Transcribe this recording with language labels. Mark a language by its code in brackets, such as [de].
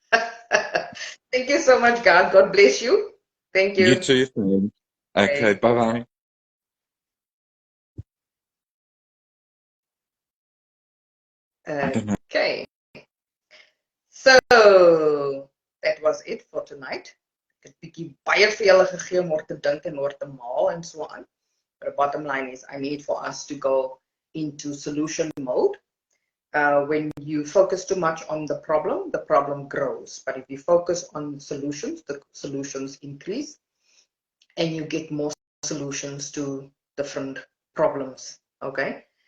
[en] us. Thank you so much, God. God bless you. Thank You you. too, friend. Okay, Okay. bye-bye. I don't know. Okay. So that was it for tonight. [af] Ek het bietjie baie vir julle gegee om oor te dink en oor te maal en so aan. [en] But the bottom line is, I need for us to go into solution mode. When you focus too much on the problem grows. But if you focus on solutions, the solutions increase and you get more solutions to different problems. Okay.